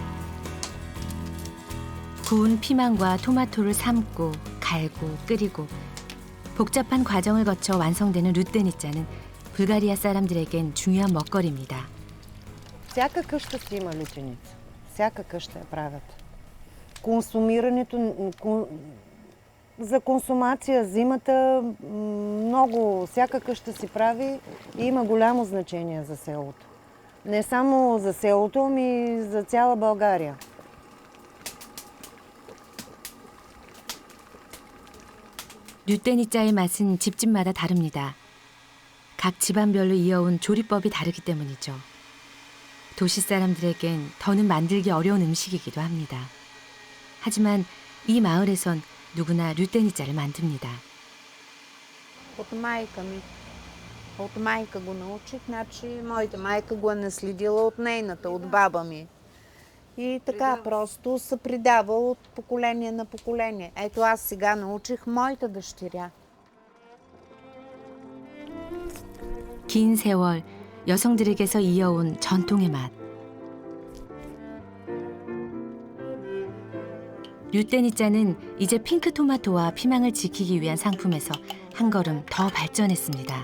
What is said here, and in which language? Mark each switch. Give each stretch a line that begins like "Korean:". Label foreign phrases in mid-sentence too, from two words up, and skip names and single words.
Korean: 구운 피망과 토마토를 삶고 갈고 끓이고 복잡한 과정을 거쳐 완성되는 루테니짜는 불가리아 사람들에겐 중요한 먹거리입니다.
Bulgarian: Всяка къща си има лютеница. Всяка къща я правят. Консумирането, за консумация зимата много, всяка къща си прави и има голямо значение за селото. Не само за селото, ами за цяла България.
Korean: 루테니짜의 맛은 집집마다 다릅니다. 각 집안별로 이어온 조리법이 다르기 때문이죠. 도시 사람들에겐 더는 만들기 어려운 음식이기도 합니다. 하지만 이 마을에선 누구나 루테니짜를 만듭니다.
Bulgarian: От майка ми. От майка го научих, значи моята майка го е наследила от нейната, от баба ми. И така просто се предава от поколение на поколение. Ето аз сега научих моята дъщеря.
Korean: 긴 세월 여성들에게서 이어온 전통의 맛. 루테니짜는 이제 핑크 토마토와 피망을 지키기 위한 상품에서 한 걸음 더 발전했습니다.